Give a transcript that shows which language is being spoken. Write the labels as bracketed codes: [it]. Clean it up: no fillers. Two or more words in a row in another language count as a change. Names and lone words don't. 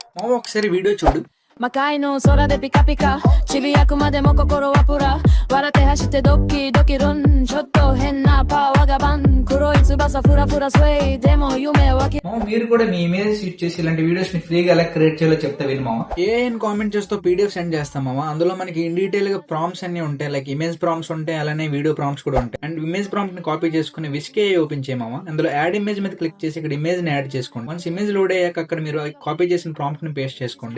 [te] మామ ఒకసారి వీడియో చూడు. [ja] 魔界の空でピカピカ ちびやくまでも 心はぷら 笑って走ってドキドキラン ちょっと変なパワガバン 黒い翼ふらふらスウェイ でも夢わき [te] మామ మీరు కూడా మీ [en] image use [te] చేసి ఇలాంటి వీడియోస్ ని ఫ్రీగా ఎలా క్రియేట్ చేయాలో చెప్తా విను మామ. ఏఐని కామెంట్ చేస్తూ [en] PDF send [te] చేస్తాం మామ. అందులో మనకి [en] in detail [te] గా ప్రాంప్ట్స్ అన్ని ఉంటాయి. [en] like image prompts [te] ఉంటాయి, అలానే [en] video prompts [te] కూడా ఉంటాయి. [en] and image prompt [te] ని కాపీ చేసుకుని విస్కే ఓపెన్ చేయమామ. అందులో [en] add image [te] మీద క్లిక్ చేసి ఇక్కడ ఇమేజ్ ని యాడ్ చేసుకోండి. [en] once image load [te] అయ్యాక అక్కడ మీరు కాపీ చేసిన ప్రాంప్ట్ ని పేస్ట్ చేసుకోండి.